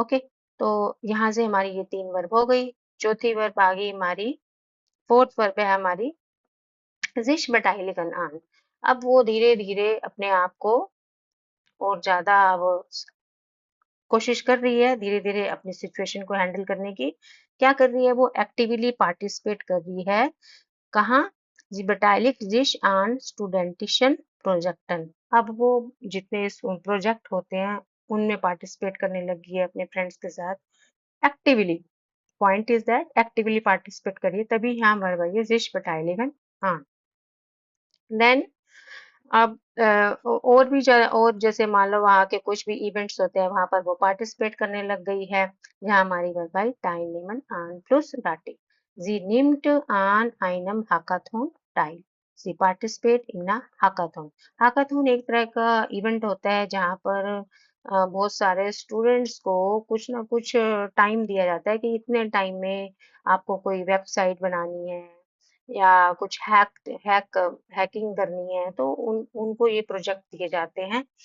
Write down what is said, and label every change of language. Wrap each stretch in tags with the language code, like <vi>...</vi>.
<hi>Okay, तो यहाँ से हमारी ये 3 वर्ब हो गई। चौथी वर्ब आ गई हमारी, फोर्थ वर्ब है हमारी sich beteiligen an। अब वो धीरे धीरे अपने आप को और ज्यादा वो कोशिश कर रही है, धीरे धीरे अपनी सिचुएशन को हैंडल करने की। क्या कर रही है, वो एक्टिवली पार्टिसिपेट कर रही है। कहाँ, जी</hi> <de>beteiligt sich an studentischen Projekten।</de> <hi>अब वो जितने प्रोजेक्ट होते हैं उनमें पार्टिसिपेट करने लगी है अपने फ्रेंड्स के साथ actively. Point is that actively participate करिए, तभी यहाँ वर्ब आई है sich beteiligen an। देन अब और भी और जैसे मान लो वहाँ के कुछ भी इवेंट्स होते हैं, वहां पर वो पार्टिसिपेट करने लग गई है। यहाँ हमारी verb I</hi> <de>teilnehmen an plus dative, sie nimmt an einem Hackathon teil,</de> <en>sie participate in a hackathon।</en> <hi>hackathon एक तरह का इवेंट होता है जहाँ पर बहुत सारे स्टूडेंट्स को कुछ ना कुछ टाइम दिया जाता है कि इतने टाइम में आपको कोई वेबसाइट बनानी है या कुछ हैकिंग करनी है, तो उनको ये प्रोजेक्ट दिए जाते हैं।</hi>